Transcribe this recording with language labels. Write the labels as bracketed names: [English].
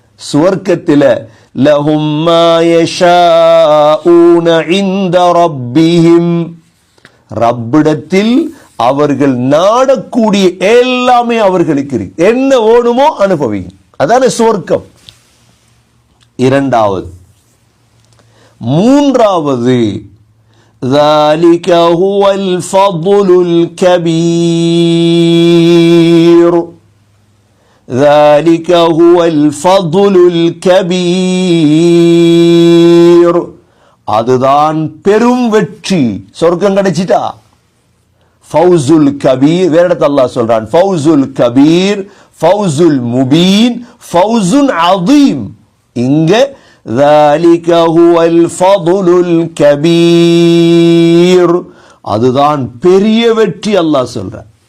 [Tamil] சுவர்க்கத்தில் [Arabic] லஹும் மா யஷாஊன இன்த ரப்பிஹிம், [Tamil] ரப்பிடத்தில் அவர்கள் நாடக்கூடிய எல்லாமே அவர்களுக்கு இருக்கு. என்ன வேணுமோ அனுபவிங்க, அதான சுவர்க்கம். இரண்டாவது. மூன்றாவது, [Arabic] ذلك هو الفضل الكبير، [Tamil] ذلك هو الفضل الكبير, அதுதான் பெரும் வெற்றி. சொர்க்கம் கிடைச்சிட்டா ஃபௌசுல் கபீர், வேற இடத்துல அல்லாஹ் சொல்றான் ஃபௌசுல் கபீர், ஃபௌசுல் முபீன், ஃபௌசுன் அதீம். இங்க [Arabic] ذَلِكَ هُوَ الْفَضْلُ الْكَبِيرُ, [Tamil] அதுதான் பெரிய வெற்றி அல்லாஹ் சொல்றான்.